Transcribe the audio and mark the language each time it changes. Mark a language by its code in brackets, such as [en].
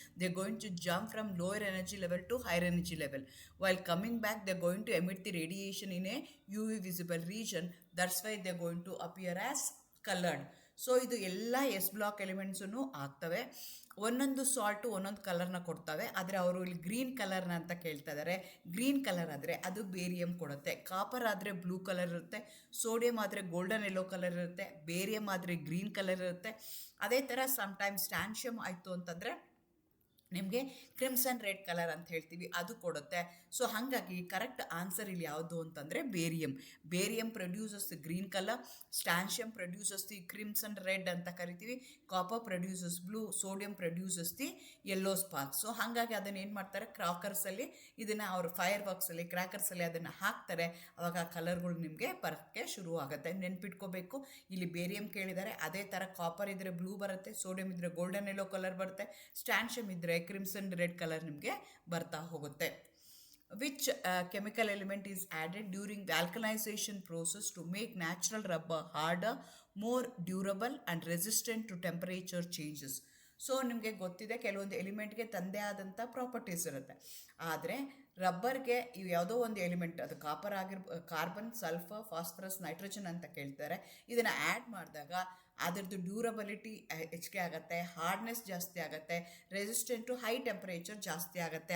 [en] They're going to jump from lower energy level to higher energy level. While coming back, they're going to emit the radiation in a UV visible region. That's why they're going to appear as colored. [kn] So ಇದು ಎಲ್ಲ S block ಎಲಿಮೆಂಟ್ಸೂ ಆಗ್ತವೆ. ಒಂದೊಂದು salt ಒಂದೊಂದು ಕಲರ್ನ ಕೊಡ್ತವೆ, ಆದರೆ ಅವರು ಇಲ್ಲಿ ಗ್ರೀನ್ ಕಲರ್ನ ಅಂತ ಕೇಳ್ತಾ ಇದ್ದಾರೆ. ಗ್ರೀನ್ ಕಲರ್ ಆದರೆ ಅದು ಬೇರಿಯಮ್ ಕೊಡುತ್ತೆ, ಕಾಪರ್ ಆದರೆ ಬ್ಲೂ ಕಲರ್ ಇರುತ್ತೆ, ಸೋಡಿಯಂ ಆದರೆ ಗೋಲ್ಡನ್ ಯೆಲ್ಲೋ ಕಲರ್ ಇರುತ್ತೆ, ಬೇರಿಯಮ್ ಆದರೆ ಗ್ರೀನ್ ಕಲರ್ ಇರುತ್ತೆ. ಅದೇ ಥರ ಸಮ್ಟೈಮ್ಸ್ ಸ್ಟ್ಯಾನ್ಷಿಯಮ್ ಆಯಿತು ಅಂತಂದರೆ ನಿಮಗೆ ಕ್ರಿಮ್ಸನ್ ರೆಡ್ ಕಲರ್ ಅಂತ ಹೇಳ್ತೀವಿ, ಅದು ಕೊಡುತ್ತೆ. ಸೊ ಹಾಗಾಗಿ ಕರೆಕ್ಟ್ ಆನ್ಸರ್ ಇಲ್ಲಿ ಯಾವುದು ಅಂತಂದರೆ barium. [en] barium produces the green colour, strontium produces the crimson red [kn] ಅಂತ ಕರಿತೀವಿ, [en] Copper produces blue, sodium produces the yellow spark. [kn] So ಹಾಗಾಗಿ ಅದನ್ನು ಏನು ಮಾಡ್ತಾರೆ, ಕ್ರಾಕರ್ಸಲ್ಲಿ ಇದನ್ನು ಅವರು ಫೈರ್ ವರ್ಕ್ಸಲ್ಲಿ ಕ್ರ್ಯಾಕರ್ಸಲ್ಲಿ ಅದನ್ನು ಹಾಕ್ತಾರೆ. ಅವಾಗ ಆ ಕಲರ್ಗಳು ನಿಮಗೆ ಬರೋಕ್ಕೆ ಶುರು ಆಗುತ್ತೆ. ನೆನ್ಪಿಟ್ಕೋಬೇಕು, ಇಲ್ಲಿ ಬೇರಿಯಮ್ ಕೇಳಿದ್ದಾರೆ. ಅದೇ ಥರ ಕಾಪರ್ ಇದ್ದರೆ ಬ್ಲೂ ಬರುತ್ತೆ, ಸೋಡಿಯಂ ಇದ್ದರೆ ಗೋಲ್ಡನ್ ಯೆಲ್ಲೋ ಕಲರ್ ಬರುತ್ತೆ, ಸ್ಟ್ಯಾನ್ಷಿಯಮ್ ಇದ್ದರೆ ಕ್ರಿಮ್ಸನ್ ರೆಡ್ ಕಲರ್ ನಿಮಗೆ ಬರ್ತಾ ಹೋಗುತ್ತೆ. [en] Which chemical element is added during the alkalization process to make natural rubber harder, more durable and resistant to temperature changes? [kn] So ನಿಮಗೆ ಗೊತ್ತಿದೆ ಕೆಲವೊಂದು ಎಲಿಮೆಂಟ್ಗೆ ತಂದೇ ಆದಂಥ ಪ್ರಾಪರ್ಟೀಸ್ ಇರುತ್ತೆ. ಆದರೆ ರಬ್ಬರ್ಗೆ ಇವು ಯಾವುದೋ ಒಂದು ಎಲಿಮೆಂಟ್, ಅದು copper carbon, sulphur, phosphorus, nitrogen ಅಂತ ಕೇಳ್ತಾರೆ. ಇದನ್ನು ಆ್ಯಡ್ ಮಾಡಿದಾಗ ಅದರದ್ದು ಡ್ಯೂರಬಿಲಿಟಿ ಹೆಚ್ಚಿಗೆ ಆಗುತ್ತೆ, ಹಾರ್ಡ್ನೆಸ್ ಜಾಸ್ತಿ ಆಗುತ್ತೆ, [en] resistant to high temperature [kn] ಜಾಸ್ತಿ ಆಗುತ್ತೆ.